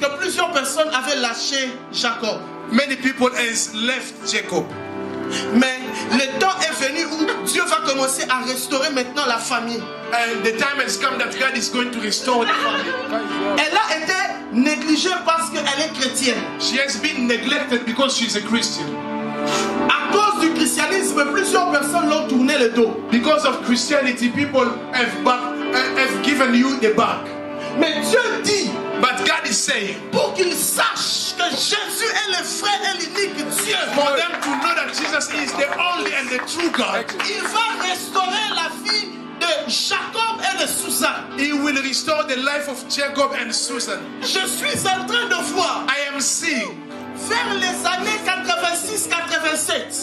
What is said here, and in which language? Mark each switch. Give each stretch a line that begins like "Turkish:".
French: que plusieurs personnes avaient lâché Jacob.
English: Many people has left Jacob.
French: Mais le temps est venu où Dieu va commencer à restaurer maintenant la famille.
English: And the time has come that God is going to restore the family.
French: Elle a été négligée parce qu'elle est chrétienne.
English: She has been neglected because she's a Christian.
French: À cause du christianisme, plusieurs personnes l'ont tourné le dos.
English: Because of Christianity, people have given you the back.
French: Mais Dieu dit,
English: But God is saying,
French: pour qu'ils sachent que Jésus est le vrai et l'unique Dieu,
English: for them to know that Jesus is the only and the true God,
French: il va restaurer la vie de Jacob et de Suzanne.
English: He will restore the life of Jacob and Susan.
French: Je suis en train de voir
English: I am seeing,
French: vers les années 86-87,